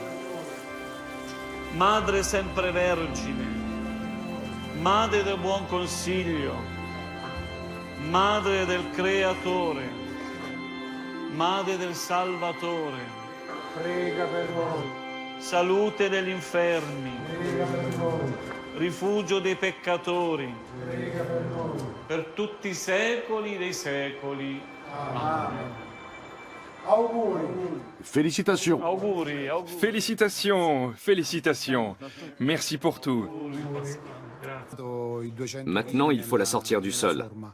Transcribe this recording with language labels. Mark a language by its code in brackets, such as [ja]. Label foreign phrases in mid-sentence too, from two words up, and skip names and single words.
[it] Madre Sempre Vergine, Madre del Buon Consiglio, Madre del Creatore, Madre del Salvatore, prega per noi. Salute degli infermi, prega per noi. Rifugio dei peccatori, prega per noi. Per tutti i secoli dei secoli. Amen. Auguri. [fr] Félicitations. [it] Auguri, auguri. [fr] Félicitations, félicitations. Merci pour tout. Maintenant, il faut la sortir du sol.